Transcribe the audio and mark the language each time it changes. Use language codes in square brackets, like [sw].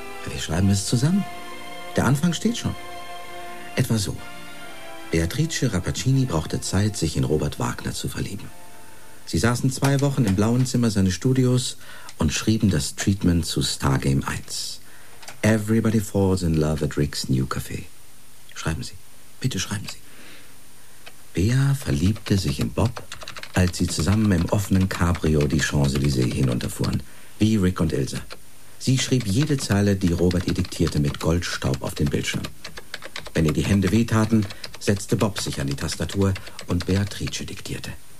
[de] Wir schreiben es zusammen. Der Anfang steht schon. Etwa so. Beatrice Rappaccini brauchte Zeit, sich in Robert Wagner zu verlieben. Sie saßen 2 Wochen im blauen Zimmer seines Studios und schrieben das Treatment zu Stargame 1. [en] Everybody falls in love at Rick's New Café. [de] Schreiben Sie. Bitte schreiben Sie. Bea verliebte sich in Bob, als sie zusammen im offenen Cabrio die Champs-Élysées hinunterfuhren, wie Rick und Ilse. Sie schrieb jede Zeile, die Robert ihr diktierte, mit Goldstaub auf den Bildschirm. Wenn ihr die Hände wehtaten, setzte Bob sich an die Tastatur und Beatrice diktierte.